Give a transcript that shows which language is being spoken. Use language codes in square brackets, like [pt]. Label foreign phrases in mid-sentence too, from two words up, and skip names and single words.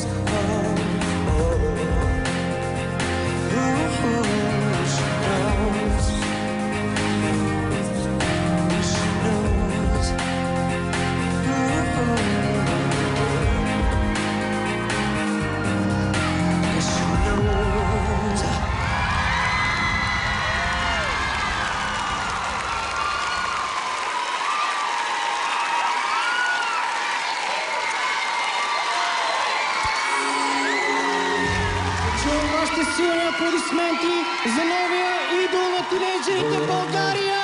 [en] Oh, oh, oh, oh, she knows. She knows. Oh, oh, she knows. [bg] Силни аплодисменти за новия идол на тинейджерите в България!